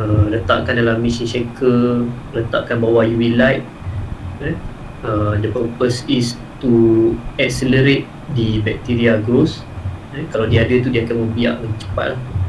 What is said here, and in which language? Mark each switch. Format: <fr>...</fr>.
<ms>letakkan dalam machine shaker, letakkan bawah UV light.</ms> <en>The purpose is to accelerate the bacteria growth.</en> <ms>Kalau dia ada tu dia akan membiak cepat lah.</ms>